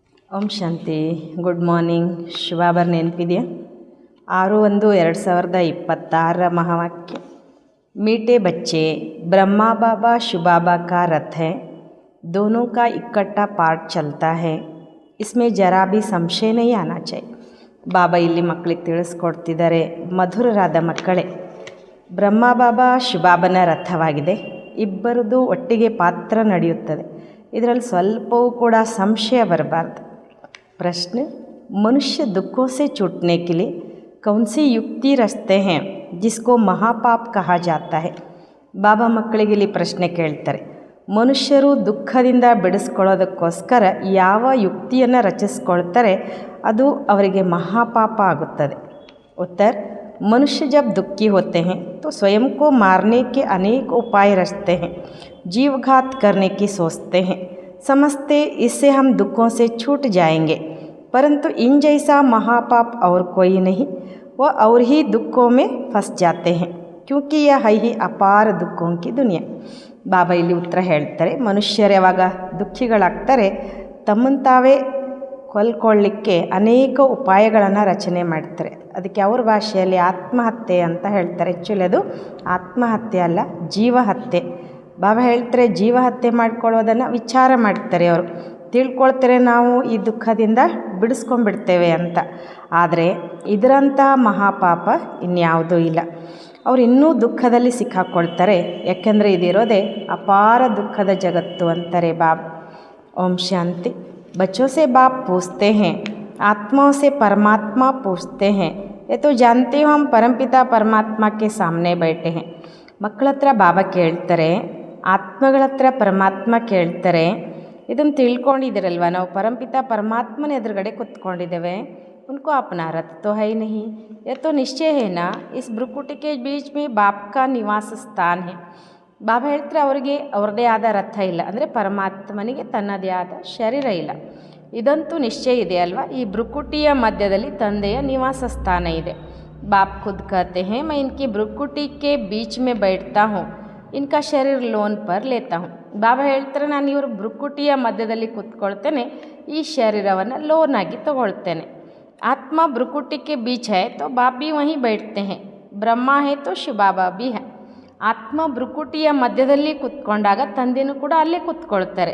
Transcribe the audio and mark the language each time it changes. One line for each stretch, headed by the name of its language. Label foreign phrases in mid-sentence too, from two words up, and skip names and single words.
Kannada: ಓಂ ಶಾಂತಿ.
English: good morning.
Kannada: ಶುಭಾಭರ್ ನೆನಪಿದೆಯಾ?
Hindi: 6/1/2026 महावाक्य। मीठे बच्चे, ब्रह्मा बाबा शिवबाबा का रथ है। दोनों का इकट्ठा पाठ चलता है, इसमें जरा भी संशय नहीं आना चाहिए।
Kannada: ಬಾಬಾ ಇಲ್ಲಿ ಮಕ್ಕಳಿಗೆ ತಿಳಿಸ್ಕೊಡ್ತಿದ್ದಾರೆ, ಮಧುರರಾದ ಮಕ್ಕಳೇ, ಬ್ರಹ್ಮ ಬಾಬಾ ಶಿವಬಾಬನ ರಥವಾಗಿದೆ. ಇಬ್ಬರದು ಒಟ್ಟಿಗೆ ಪಾತ್ರ ನಡೆಯುತ್ತದೆ. ಇದರಲ್ಲಿ ಸ್ವಲ್ಪವೂ ಕೂಡ ಸಂಶಯ ಬರಬಾರ್ದು.
Hindi: प्रश्न: मनुष्य दुखों से छूटने के लिए कौन सी युक्ति रचते हैं जिसको महापाप कहा जाता है?
Kannada: ಬಾಬಾ ಮಕ್ಕಳಿಗೆ ಇಲ್ಲಿ ಪ್ರಶ್ನೆ ಕೇಳ್ತಾರೆ, ಮನುಷ್ಯರು ದುಃಖದಿಂದ ಬಿಡಿಸ್ಕೊಳ್ಳೋದಕ್ಕೋಸ್ಕರ ಯಾವ ಯುಕ್ತಿಯನ್ನು ರಚಿಸ್ಕೊಳ್ತಾರೆ ಅದು ಅವರಿಗೆ ಮಹಾಪಾಪ ಆಗುತ್ತದೆ.
Hindi: उत्तर: मनुष्य जब दुखी होते हैं तो स्वयं को मारने के अनेक उपाय रचते हैं, जीवघात करने की सोचते हैं, समझते इससे हम दुखों से छूट जाएंगे, परंतु इन जैसा महापाप और कोई नहीं, वह और ही दुखों में फंस जाते हैं, क्योंकि यह है ही अपार दुखों की दुनिया.
Kannada: ಬಾಬಾ ಇಲ್ಲಿ ಉತ್ತರ ಹೇಳ್ತಾರೆ, ಮನುಷ್ಯರು ಯಾವಾಗ ದುಃಖಿಗಳಾಗ್ತಾರೆ ತಮ್ಮನ್ನು ತಾವೇ ಕೊಲ್ಕೊಳ್ಳಿಕ್ಕೆ ಅನೇಕ ಉಪಾಯಗಳನ್ನು ರಚನೆ ಮಾಡ್ತಾರೆ. ಅದಕ್ಕೆ ಅವ್ರ ಭಾಷೆಯಲ್ಲಿ ಆತ್ಮಹತ್ಯೆ ಅಂತ ಹೇಳ್ತಾರೆ. ಆ್ಯಕ್ಚುಲಿ ಅದು ಆತ್ಮಹತ್ಯೆ ಅಲ್ಲ, ಜೀವಹತ್ಯೆ. ಬಾಬಾ ಹೇಳ್ತಾರೆ, ಜೀವಹತ್ಯೆ ಮಾಡ್ಕೊಳ್ಳೋದನ್ನು ವಿಚಾರ ಮಾಡ್ತಾರೆ. ಅವರು ತಿಳ್ಕೊಳ್ತಾರೆ ನಾವು ಈ ದುಃಖದಿಂದ ಬಿಡಿಸ್ಕೊಂಡ್ಬಿಡ್ತೇವೆ ಅಂತ. ಆದರೆ ಇದರಂತಹ ಮಹಾಪಾಪ ಇನ್ಯಾವುದೂ ಇಲ್ಲ. ಅವ್ರು ಇನ್ನೂ ದುಃಖದಲ್ಲಿ ಸಿಕ್ಕಾಕ್ಕೊಳ್ತಾರೆ, ಯಾಕೆಂದರೆ ಇದಿರೋದೇ ಅಪಾರ ದುಃಖದ ಜಗತ್ತು ಅಂತಾರೆ ಬಾಬಾ. ಓಂ ಶಾಂತಿ.
Hindi: बच्चों से बाप पूछते हैं, आत्माओं से परमात्मा पूछते हैं, ये तो जानते हो हम परमपिता परमात्मा के सामने बैठे हैं.
Kannada: ಮಕ್ಕಳ ಹತ್ರ ಬಾಬಾ ಕೇಳ್ತಾರೆ, ಆತ್ಮಗಳ ಹತ್ರ ಪರಮಾತ್ಮ ಕೇಳ್ತಾರೆ, ಇದನ್ನು ತಿಳ್ಕೊಂಡಿದ್ದೀರಲ್ವ, ನಾವು ಪರಮಪಿತ ಪರಮಾತ್ಮನ ಎದುರುಗಡೆ ಕೂತ್ಕೊಂಡಿದ್ದೇವೆ.
Hindi: उनको अपना रथ तो है ही नहीं, यह तो निश्चय है ना, इस भ्रुकुटी के बीच में बाप का निवास स्थान है.
Kannada: ಬಾಬಾ ಹೇಳ್ತಾರೆ, ಅವರಿಗೆ ಅವ್ರದ್ದೇ ಆದ ರಥ ಇಲ್ಲ, ಅಂದರೆ ಪರಮಾತ್ಮನಿಗೆ ತನ್ನದೇ ಆದ ಶರೀರ ಇಲ್ಲ. ಇದಂತೂ ನಿಶ್ಚಯ ಇದೆ ಅಲ್ವಾ, ಈ ಭ್ರುಕುಟಿಯ ಮಧ್ಯದಲ್ಲಿ ತಂದೆಯ ನಿವಾಸ ಸ್ಥಾನ ಇದೆ.
Hindi: बाप खुद कहते हैं, मैं इनकी भ्रुकुटी के बीच में बैठता हूँ, इनका शरीर लोन पर लेता हूँ.
Kannada: ಬಾಬಾ ಹೇಳ್ತಾರೆ, ನಾನು ಇವರು ಭ್ರುಕುಟಿಯ ಮಧ್ಯದಲ್ಲಿ ಕೂತ್ಕೊಳ್ತೇನೆ, ಈ ಶರೀರವನ್ನು ಲೋನ್ ಆಗಿ ತಗೊಳ್ತೇನೆ.
Hindi: आत्मा भ्रुकुटी के बीच है तो बाप भी वहीं बैठते हैं, ಬ್ರಹ್ಮ है तो ಶಿವ ಬಾಬಾ भी है.
Kannada: ಆತ್ಮ ಭ್ರುಕುಟಿಯ ಮಧ್ಯದಲ್ಲಿ ಕೂತ್ಕೊಂಡಾಗ ತಂದೆನೂ ಕೂಡ ಅಲ್ಲೇ ಕೂತ್ಕೊಳ್ತಾರೆ.